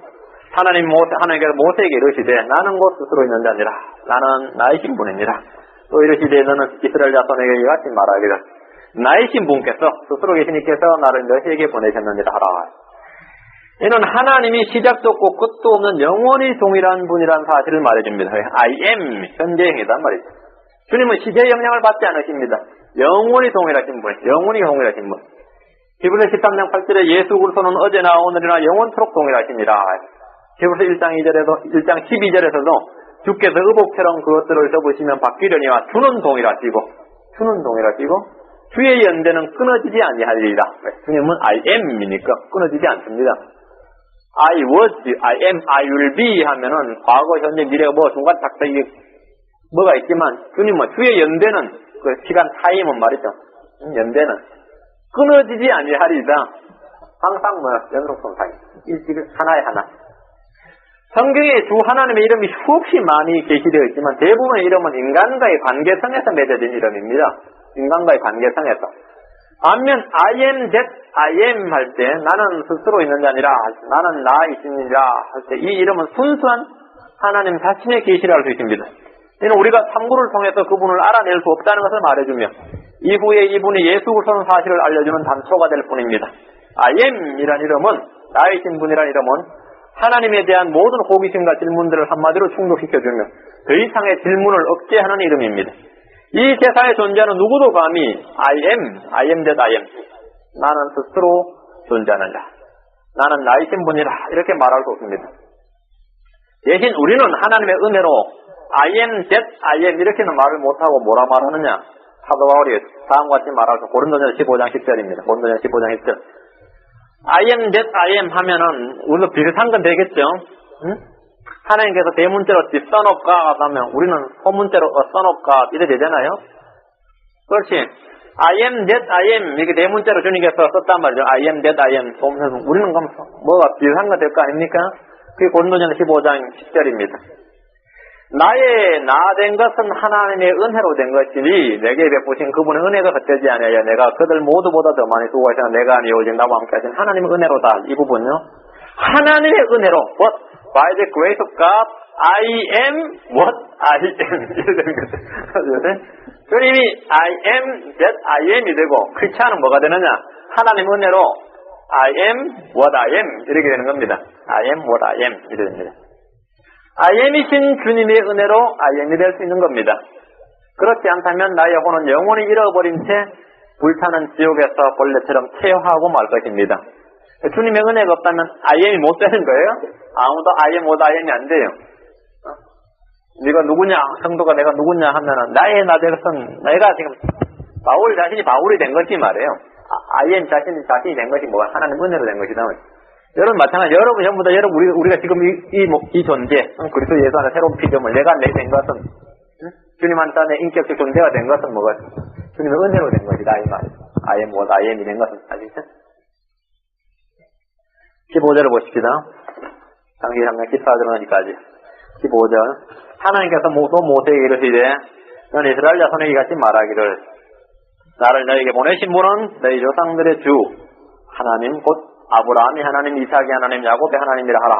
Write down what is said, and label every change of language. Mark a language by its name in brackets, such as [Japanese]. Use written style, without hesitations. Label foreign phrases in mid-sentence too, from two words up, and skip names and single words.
[Korean] 하나님께서 모세에게 이르시되 나는 곧 스스로 있는 자 아니라 나는 나이신 분이니라. 또 이르시되 너는 이스라엘 자손에게 이같이 말하기를 나이신 분께서 스스로 계신 이께서 나를 너희에게 보내셨느니라 하라. 이는 하나님이 시작도 없고 끝도 없는 영원히 동일한 분이라는 사실을 말해줍니다. [English] I am [Korean] 현재형이란 말이죠. 주님은 시대의 영향을 받지 않으십니다. 영원히 동일하신 분, 영원히 동일하신 분. 히브리서 13장 8절에 예수 그리스도는 어제나 오늘이나 영원토록 동일하시니라. 히브리서 1장 12절에서도 주께서 의복처럼 그것들을 접으시면 바뀌려니와 주는 동일하시고 주의 연대는 끊어지지 아니하리라. 주님은 [English] I am [Korean] 이니까 끊어지지 않습니다. [English] I was, I am, I will be [Korean] 하면은 과거, 현재, 미래가 뭐 중간 작성이 뭐가 있지만 주님은 주의 연대는 그 시간 타임은 말이죠. 연대는 끊어지지 아니하리라. 항상 연속성 타임. 일찍 하나에 하나. 성경에 주 하나님의 이름이 수없이 많이 게시되어 있지만 대부분의 이름은 인간과의 관계성에서 맺어진 이름입니다. 인간과의 관계성에서. 반면 [English] I am that I am [Korean] 할 때 나는 스스로 있는 자 아니라 나는 나 있으니라 할 때 이 이름은 순수한 하나님 자신의 계시를 알 수 있습니다. 이는 우리가 탐구를 통해서 그분을 알아낼 수 없다는 것을 말해주며 이후에 이분이 예수 그리스도는 사실을 알려주는 단초가 될 뿐입니다. [English] I am [Korean] 이란 이름은 나이신 분이란 이름은 하나님에 대한 모든 호기심과 질문들을 한마디로 충족시켜주며 더 이상의 질문을 억제하는 이름입니다. 이 세상에 존재하는 누구도 감히 [English] I am that I am [Korean] 나는 스스로 존재하는 자 나는 나이신 분이라 이렇게 말할 수 없습니다. 대신 우리는 하나님의 은혜로 [English] I am that I am [Korean] 이렇게는 말을 못하고 뭐라 말하느냐. 사도 바울이 다음과 같이 말하죠. 고린도전서 15장 10절입니다. 고린도전서 15장 10절 [English] I am that I am [Korean] 하면은 우리도 비슷한 건 되겠죠. 응? 하나님께서 대문자로 [English] son of God [Korean] 하면 우리는 소문자로 [English] son of God [Korean] 이래 되잖아요. 그렇지. [English] I am that I am [Korean] 이렇게 대문자로 주님께서 썼단 말이죠. [English] I am that I am [Korean] 소문에서 우리는 그럼 뭐가 비슷한 거 될 거 아닙니까? 그게 고린도전서 15장 10절입니다. 나의 나 된 것은 하나님의 은혜로 된 것이니 내게 베푸신 그분의 은혜가 헛되지 아니하여 내가 그들 모두보다 더 많이 수고하시나 내가 아니 오직 나와 함께 하신 하나님의 은혜로다. 이 부분요. 하나님의 은혜로 [English] But by the grace of God I am what I am [Korean] 이렇게 되는 거죠. 주님이 [English] I am that I am [Korean] 이 되고 크리스찬은 뭐가 되느냐. 하나님의 은혜로 [English] I am what I am [Korean] 이렇게 되는 겁니다. [English] I am what I am [Korean] 이렇게 됩니다. [English] I am [Korean] 이신 주님의 은혜로 [English] I am [Korean] 이 될 수 있는 겁니다. 그렇지 않다면 나의 영혼은 영원히 잃어버린 채 불타는 지옥에서 벌레처럼 퇴화하고 말 것입니다. 주님의 은혜가 없다면 [English] I am [Korean] 이 못 되는 거예요. 아무도 [English] I am what I am [Korean] 이 안 돼요. 네가 누구냐, 성도가 내가 누구냐 하면은 나의 나 된 것은 내가 지금 바울 자신이 바울이 된 것이 말이에요. [English] I am [Korean] 자신이 된 것이 뭐가 하나님 은혜로 된 것이다. 여러분 마찬가지. 여러분 전부 다 우리가 지금 이 존재 그리스도 예수 안에 새로운 피조물 내가 내 된 것은 주님 안에 인격적 존재가 된 것은 뭐가 주님의 은혜로 된 것이다 이 말. [English] I am what I am [Korean] 이 된 것은 아시죠? 15절을 보십시다. 창세기 3장 14절까지 15절 하나님께서 모세에게 이르시되 너는 이스라엘 자손에게 같이 말하기를 나를 너에게 보내신 분은 너희 조상들의 주 하나님 곧 아브라함이 하나님, 이삭이 하나님, 야곱의 하나님이라 하라.